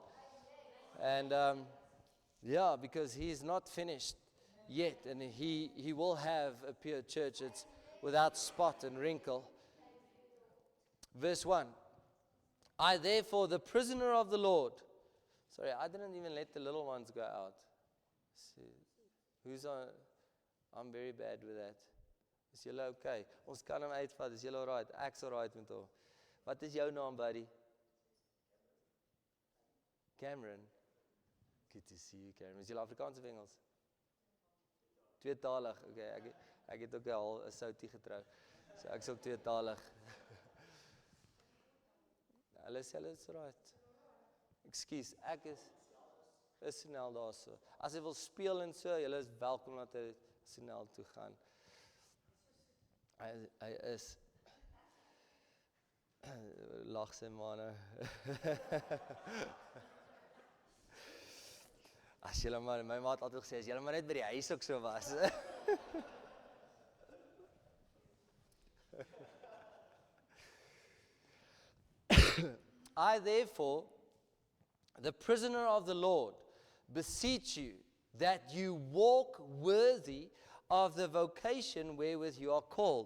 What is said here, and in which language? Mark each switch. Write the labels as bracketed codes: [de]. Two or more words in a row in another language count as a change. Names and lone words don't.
[en] And because He's not finished yet, and he will have a pure church. It's without spot and wrinkle. Verse 1. I therefore, the prisoner of the Lord. Sorry, I didn't even let the little ones go out. See, who's on? I'm very bad with that. [af] Is julle okay? Ons kan hom uitvat. Is julle alright? Ek's alright met hom. Wat is jou naam, [en] buddy? Cameron. Good to see you, Cameron. [af] Is julle Afrikaans of Engels? Tweetalig. Okay, ek het ook al 'n soutie getrou. So ek's ook tweetalig. Hulle sê dit is right. Ekskuus, ek is snel daar so. As jy wil speel en so, julle is welkom dat jy snel toe gaan. Hy is lag sy manne. As julle maar, my ma het altyd gesê, as julle maar net by die huis ook so was. [en] I therefore, the prisoner of the Lord, beseech you that you walk worthy of the vocation wherewith you are called.